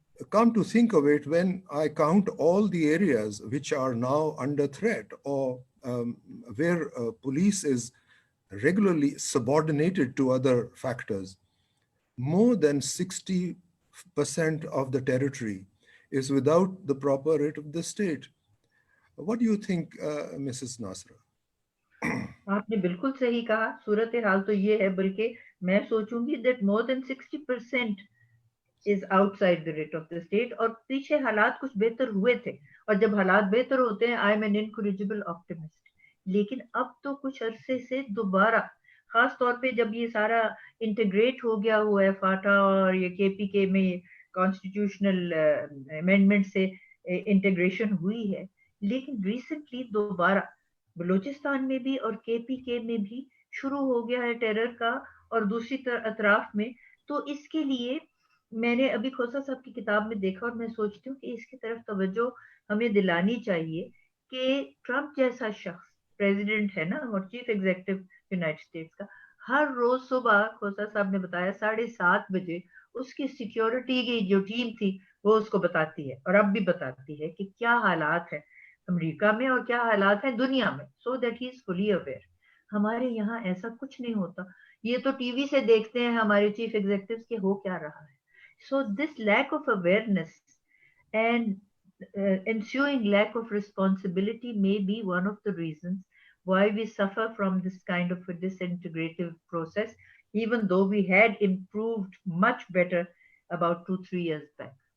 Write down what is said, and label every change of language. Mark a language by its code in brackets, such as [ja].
[en] Come to think of it, when I count all the areas which are now under threat, or where police is regularly subordinated to other factors, more than 60% of the territory is without the proper writ of the state. What do you think, Mrs. Nasra? [hi] आपने बिल्कुल सही कहा. सूरत हाल तो ये है, बल्कि मैं सोचूंगी [en] that more than 60% is outside the writ of the state. [hi] और पीछे हालात कुछ बेहतर हुए थे, और जब हालात बेहतर होते हैं, [en] I am an incorrigible optimist. [hi] लेकिन अब तो कुछ अरसे से दोबारा, खास तौर पे जब ये सारा इंटीग्रेट हो गया हुआ है फाटा और ये केपीके में कॉन्स्टिट्यूशनल अमेंडमेंट से इंटीग्रेशन हुई है, लेकिन रिसेंटली दोबारा बलूचिस्तान में भी और केपीके में भी शुरू हो गया है टेरर का, और दूसरी अतराफ में. तो इसके लिए मैंने अभी खोसा साहब की किताब में देखा, और मैं सोचती हूँ कि इसकी तरफ तवज्जो हमें दिलानी चाहिए कि ट्रंप जैसा शख्स प्रेसिडेंट है ना, और चीफ एग्जीक्यूटिव यूनाइटेड स्टेट्स का, हर रोज सुबह खोसा साहब ने बताया 7:30 बजे उसकी सिक्योरिटी की जो टीम थी वो उसको बताती है, और अब भी बताती है कि क्या हालात है अमेरिका में और क्या हालात है दुनिया में, [en] So that he is fully aware. [hi] हमारे यहाँ ऐसा कुछ नहीं होता. ये तो टीवी से देखते हैं हमारे चीफ एग्जीक्यूटिव्स के हो क्या रहा है. [en] So this lack of awareness and ensuing lack of responsibility may be one of the reasons why we suffer from this kind of a disintegrative process, even though we had improved much better about 2-3 years back.